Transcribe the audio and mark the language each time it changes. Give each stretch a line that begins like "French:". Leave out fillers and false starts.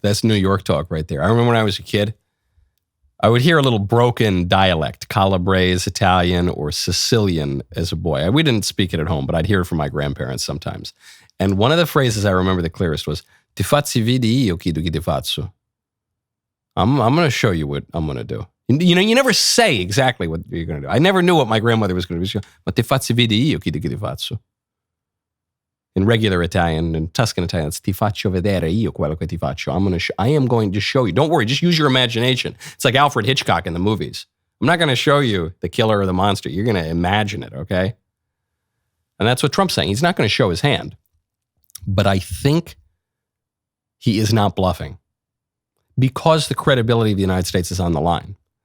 English: That's New York talk right there. I remember when I was a kid, I would hear a little broken dialect, Calabrese, Italian, or Sicilian as a boy. We didn't speak it at home, but I'd hear it from my grandparents sometimes. And one of the phrases I remember the clearest was,
Italian: "Ti facci vedi io chi ti faccio."
English: I'm going to show you what I'm going to do. You know, you never say exactly what you're going to do. I never knew what my grandmother was going to do. But
Italian: ti facci vedi io chi ti faccio.
English: In regular Italian and Tuscan Italian, it's
Italian: ti faccio vedere io quello che ti faccio.
English: I am going to show you. Don't worry, just use your imagination. It's like Alfred Hitchcock in the movies. I'm not going to show you the killer or the monster. You're going to imagine it, okay? And that's what Trump's saying. He's not going to show his hand. But I think he is not bluffing because the credibility of the United States is on the line.